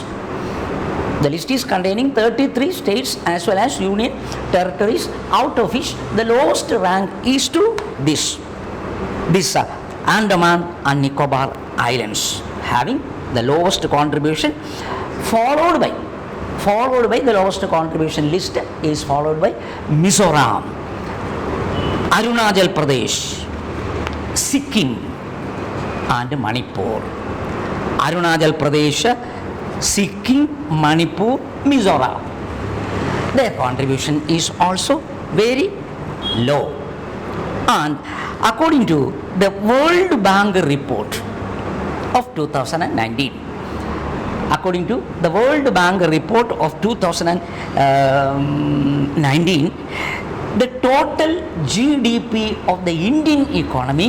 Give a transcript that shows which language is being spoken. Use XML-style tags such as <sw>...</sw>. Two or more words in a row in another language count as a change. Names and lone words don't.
<en>The list is containing 33 states as well as union territories, out of which the lowest rank is to this Andaman and Nicobar Islands, having the lowest contribution, followed by the lowest contribution list is followed by Mizoram, Arunachal Pradesh, Sikkim and Manipur. Arunachal Pradesh, Sikkim, Manipur, Mizoram. Their contribution is also very low. And according to the World Bank report of 2019, according to the World Bank report of 2019, the total GDP of the Indian economy,</en>